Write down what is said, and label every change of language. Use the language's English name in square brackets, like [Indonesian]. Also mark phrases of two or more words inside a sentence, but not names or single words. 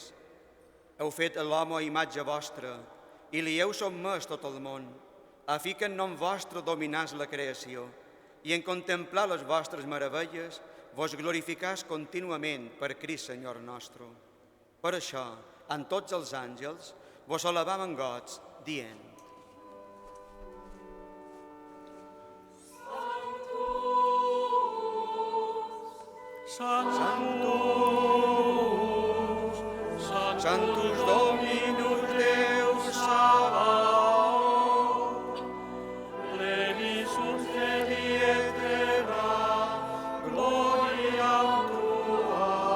[Catalan] Heu fet l'home a imatge vostra i li heu sotmès tot el món, a fi que en nom vostre dominàs la creació i en contemplar les vostres meravelles vos glorificàs contínuament per Crist, Senyor nostre. Per això, en tots els àngels, vos alabam en goig, dient: [Latin] Sanctus, Sanctus Dominus Deus Sabaoth, pleni sunt Dei et terra, gloria tua.